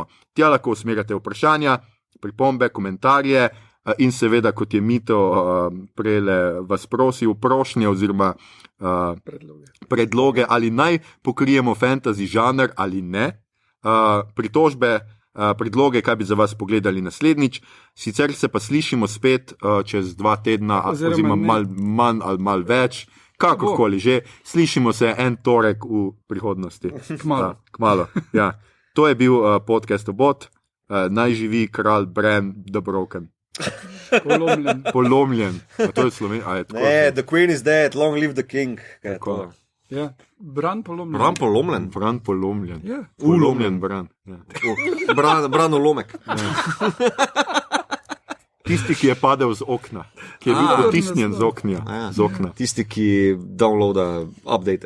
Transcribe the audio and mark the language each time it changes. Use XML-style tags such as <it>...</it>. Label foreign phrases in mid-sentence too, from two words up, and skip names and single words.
<sl>Tja lahko usmerjate vprašanja, pripombe, komentarje in seveda, kot je Mito prejle vas prosil, prošnje oziroma predloge, ali naj pokrijemo fantasy žanr ali ne, pritožbe, predloge, kaj bi za vas pogledali naslednjič. Sicer se pa slišimo spet čez 2 tedna, oziroma mal manj ali mal več, kakorkoli že. Slišimo se en torek v prihodnosti. Kmalu. Ja. To je bil podcast Obot. Naj živi kralj Bran the Broken. Polomljen. A to je Slovenija? Ne,</sl> <en>the queen is dead, long live the king.</en> <sl>Ja, Bran polomljen. Bran polomljen? Bran polomljen. Ja. Ulomljen Bran. Ja. Bran ulomek. Tisti, ki je padel z okna. Ki je bil potisnjen z okna. Tisti, ki downloada update.</sl>